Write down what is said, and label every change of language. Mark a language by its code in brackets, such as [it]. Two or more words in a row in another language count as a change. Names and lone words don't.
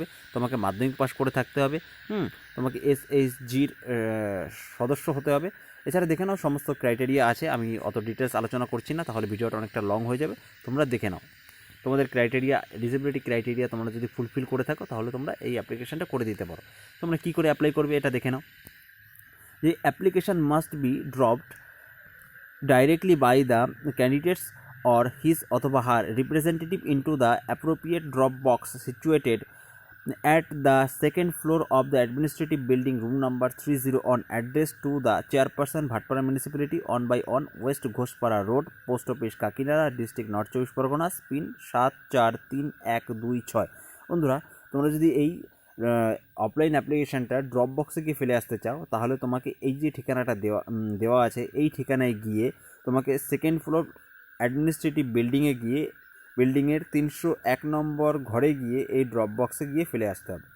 [bn] তোমাকে মাধ্যমিক পাস করে থাকতে হবে। তোমাকে এসএইচজির সদস্য হতে হবে। এছাড়া দেখে নাও সমস্ত ক্রাইটেরিয়া আছে। আমি অত ডিটেলস আলোচনা করছি না, তাহলে ভিডিওটা অনেকটা লং হয়ে যাবে। তোমরা দেখে নাও তোমাদের ক্রাইটেরিয়া, [en] eligibility criteria [bn] তোমরা যদি ফুলফিল করে থাকো তাহলে তোমরা এই অ্যাপ্লিকেশনটা করে দিতে পারো। তোমরা কী করে অ্যাপ্লাই করবে এটা দেখে নাও। [en] যে application must be dropped directly by the candidates or his অথবা her representative into the appropriate drop box situated at the second floor of the administrative building, room number 30, on address to the chairperson, Bhatpara Municipality, 1/1 West Ghoshpara Road, Post Office Kakinada, District North 24 Pargona, PIN 743126। [bn] বন্ধুরা, তোমরা যদি এই [en] offline application drop box [bn] গিয়ে ফেলে আসতে চাও তাহলে তোমাকে এই যে ঠিকানাটা দেওয়া আছে এই ঠিকানায় গিয়ে তোমাকে [en] second floor administrative building [bn] গিয়ে বিল্ডিংয়ের 301 নম্বর ঘরে গিয়ে এই [en] drop box [bn] গিয়ে ফেলে আসতে হবে।